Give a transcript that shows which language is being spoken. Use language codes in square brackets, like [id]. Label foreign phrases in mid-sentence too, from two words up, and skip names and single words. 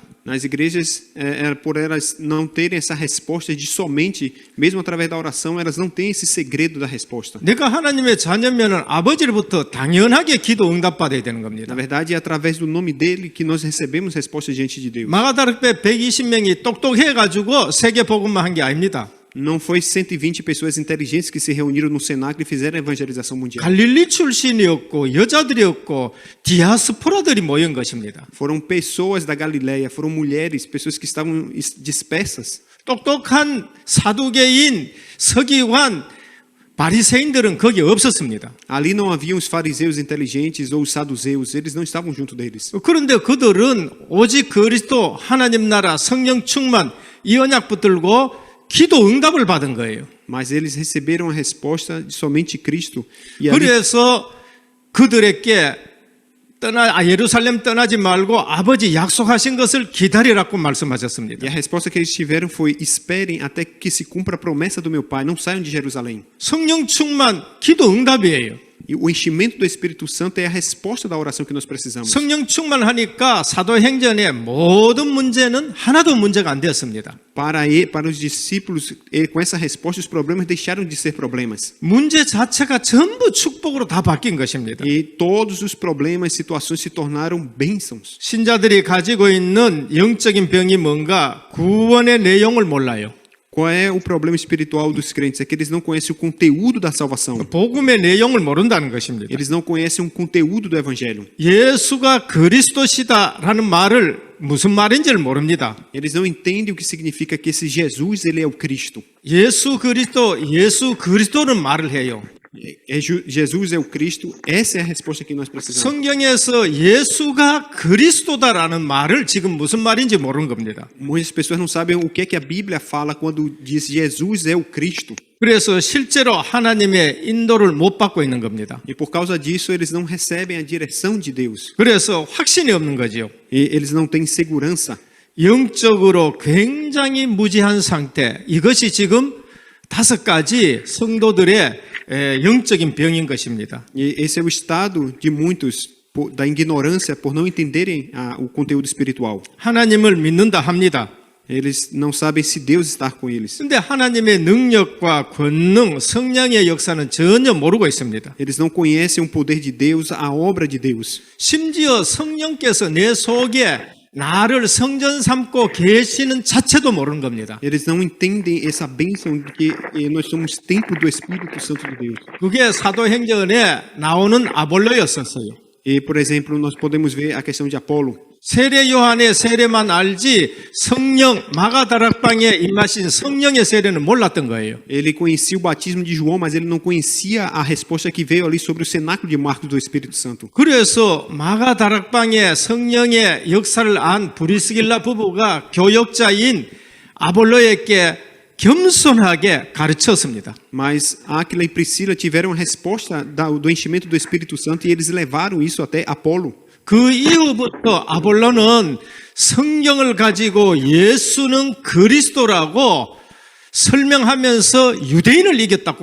[pt] nas igrejas, por elas não terem essa resposta de somente, mesmo através da oração, elas não têm esse segredo da resposta. [ko] 내가 하나님의 자녀면은 아버지로부터 당연하게 기도 응답 받아야 되는 겁니다. [pt] Na verdade, é através do nome dele que nós recebemos resposta diante de Deus. [ko] 마가다락배 120명이 똑똑해 가지고 세계 복음만 한 게 아닙니다. [pt] Não foi 120 pessoas inteligentes que se reuniram no cenáculo e fizeram a evangelização mundial. [ko] 갈릴리 출신이었고 여자들이었고 디아스포라들이 모인 것입니다. [pt] Foram pessoas da Galileia, foram mulheres, pessoas que estavam dispersas. [ko] 똑똑한 사두개인, 서기관, 바리새인들은 거기 없었습니다. [pt] Ali não haviam os fariseus inteligentes ou os saduceus, eles não estavam junto deles. [ko] 그런데 그들은 오직 그리스도 하나님 나라 성령 충만 이 언약 붙들고 기도 응답을 받은 거예요. [pt] Mas eles receberam a resposta de somente Cristo. E ali, [ko] 그래서 그들에게 예루살렘 떠나지 말고 아버지 약속하신 것을 기다리라고 말씀하셨습니다. [pt] e a resposta que eles tiveram foi: esperem até que se cumpra a promessa do meu Pai, não saiam de Jerusalém. [ko] 성령 충만 기도 응답이에요. [pt] E o enchimento do Espírito Santo é a resposta da oração que nós precisamos. [ko] 성령 충만하니까 사도행전의 모든 문제는 하나도 문제가 안 되었습니다. [pt] Para os discípulos, com essa resposta, os problemas deixaram de ser problemas. [ko] 문제 자체가 전부 축복으로 다 바뀐 것입니다. [pt] E todos os problemas, situações se tornaram bênçãos. [ko] 신자들이 가지고 있는 영적인 병이 뭔가 구원의 내용을 몰라요. [pt] Qual é o problema espiritual dos crentes? É que eles não conhecem o conteúdo da salvação. [ko] 복음의 내용을 모른다는 것입니다. [pt] Eles não conhecem o conteúdo do evangelho. [ko] 예수가 그리스도시다라는 말을 무슨 말인지를 모릅니다. [pt] Eles não entendem o que significa que esse Jesus, ele é o Cristo. [ko] 예수 그리스도는 말을 해요. [pt] Jesus é o Cristo. Essa é a resposta que nós precisamos. [ko] 성경에서 예수가 그리스도다라는 말을 지금 무슨 말인지 모르는 겁니다. [pt] Muitas pessoas não sabem o que é que a Bíblia fala quando diz Jesus é o Cristo. [ko] 그래서 실제로 하나님의 인도를 못 받고 있는 겁니다. [pt] E por causa disso, eles não recebem a direção de Deus. [ko] 그래서 확신이 없는 거죠. [pt] E eles não têm segurança. [ko] 영적으로 굉장히 무지한 상태. 이것이 지금 5가지 성도들의 영적인 병인 것입니다. [pt] E esse é o estado de muitos da ignorância por não entenderem o conteúdo espiritual. [ko] 하나님을 믿는다 합니다. [pt] Eles não sabem se Deus está com eles. [ko] 그런데 하나님의 능력과 권능, 성령의 역사는 전혀 모르고 있습니다. [pt] Eles não conhecem o poder de Deus, a obra de Deus. [ko] 심지어 성령께서 내 속에 나를 성전 삼고 계시는 자체도 모르는 겁니다. [pt] Eles não entendem essa bênção de que nós somos templo do Espírito Santo de Deus. [ko] 그게 사도행전에 나오는 아볼로였었어요. [pt] E, por exemplo, nós podemos ver a questão de Apolo. [ko] 세례 요한의 세례만 알지 성령 마가다락방에 임하신 성령의 세례는 몰랐던 거예요. [pt] Ele conhecia o batismo de João, mas ele não conhecia a resposta que veio ali sobre o cenáculo de Marcos do Espírito Santo. [ko] 그래서 마가다락방에 성령의 역사를 안 브리스길라 부부가 교역자인 아볼로에게 겸손하게 가르쳤습니다. [pt] Mas Áquila e Priscila tiveram a resposta do enchimento do Espírito Santo e eles levaram isso até Apolo. [ko] 그 이후부터 아볼로는 성경을 가지고 예수는 그리스도라고 설명하면서 유대인을 이겼다고